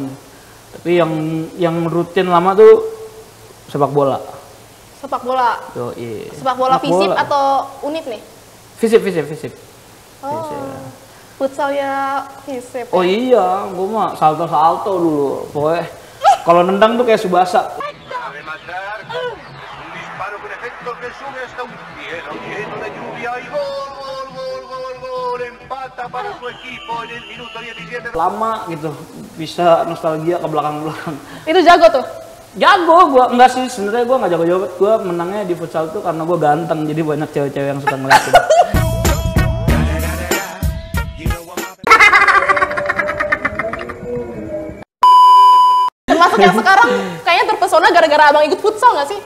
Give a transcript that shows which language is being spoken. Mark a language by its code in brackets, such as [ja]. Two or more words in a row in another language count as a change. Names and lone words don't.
[id] Tapi yang rutin lama tuh sepak bola. Sepak bola? Yo, iya. Sepak bola FISIP atau UNIF nih? FISIP. Oh, futsal ya FISIP. Oh iya, gue mah salto dulu. Pokoknya kalau nendang tuh kayak Subasa. [es] Rematar, un disparo con efecto que sube hasta un cielo lleno de lluvia y gol, empata para su equipo en el minuto 17. [id] Lama gitu, bisa nostalgia ke belakang-belakang. Itu jago tuh? Jago, gua enggak sih, sebenarnya gua nggak jago-jago. Gua menangnya di futsal tuh karena gua ganteng, jadi banyak cewek-cewek yang suka ngeliatin. Termasuk yang sekarang kayaknya terpesona gara-gara abang ikut futsal nggak sih?